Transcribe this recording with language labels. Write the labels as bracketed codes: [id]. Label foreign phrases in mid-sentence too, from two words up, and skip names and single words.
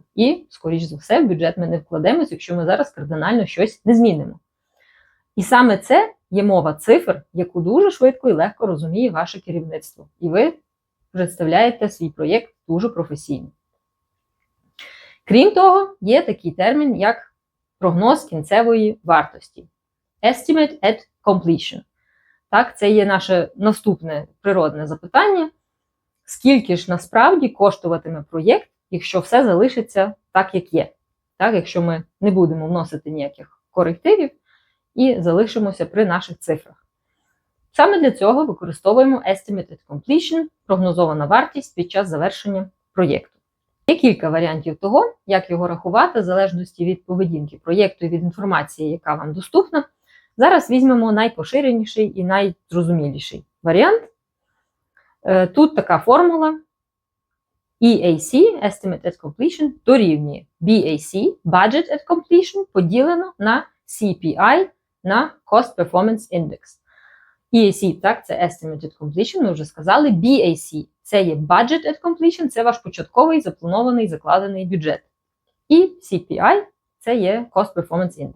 [uk] І, скоріш за все, в бюджет ми не вкладемось, якщо ми зараз кардинально щось не змінимо. І саме це є мова цифр, яку дуже швидко і легко розуміє ваше керівництво. І ви представляєте свій проєкт дуже професійно. Крім того, є такий термін, як прогноз кінцевої вартості. [en] Estimate at completion. [uk] Так, це є наше наступне природне запитання. Скільки ж насправді коштуватиме проєкт, якщо все залишиться так, як є? Так, якщо ми не будемо вносити ніяких корективів і залишимося при наших цифрах. Саме для цього використовуємо [en] Estimate at completion, [uk] прогнозована вартість під час завершення проєкту. Є кілька варіантів того, як його рахувати, в залежності від поведінки проєкту і від інформації, яка вам доступна. Зараз візьмемо найпоширеніший і найзрозуміліший варіант. Тут така формула EAC, [en] Estimate at Completion, [uk] дорівнює BAC, [en] Budget at Completion, [uk] поділено на CPI, на [en] Cost Performance Index. [uk] EAC, так, це [en] Estimate at Completion, [uk] ми вже сказали. BAC – це є [en] Budget at Completion, [uk] це ваш початковий, запланований, закладений бюджет. І CPI – це є [en] Cost Performance Index.